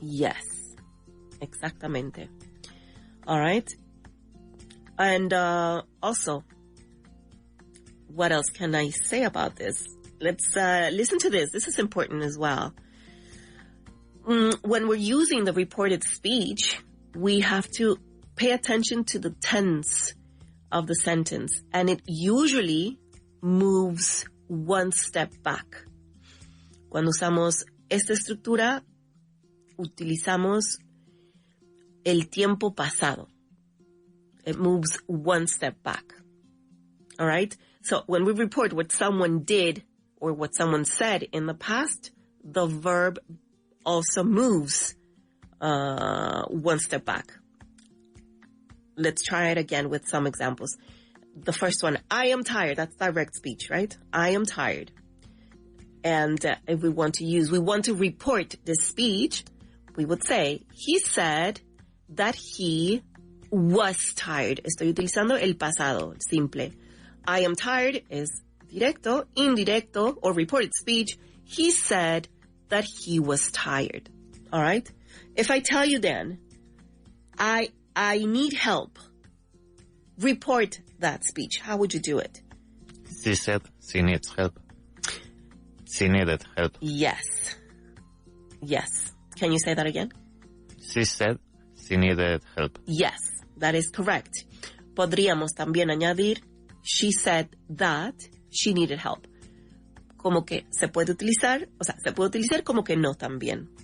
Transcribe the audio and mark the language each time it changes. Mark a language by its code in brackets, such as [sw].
[en] Yes, [es] exactamente. [en] All right. And also, what else can I say about this? Let's listen to this. This is important as well. When we're using the reported speech, we have to pay attention to the tense of the sentence. And it usually moves one step back. [es] Cuando usamos esta estructura, utilizamos el tiempo pasado. [en] It moves one step back. All right? So when we report what someone did or what someone said in the past, the verb also moves one step back. Let's try it again with some examples. The first one, I am tired. That's direct speech, right? I am tired. And if we want to report this speech, we would say, he said that he was tired. [es] Estoy utilizando el pasado, simple. [en] I am tired is [es] directo, indirecto, [en] or reported speech. He said that he was tired. All right? If I tell you then, I need help, report that speech. How would you do it? She said she needs help. She needed help. Yes. Yes. Can you say that again? She said she needed help. Yes, that is correct. [es] Podríamos también añadir, [en] she said that she needed help. [es] Como que se puede utilizar como que no también.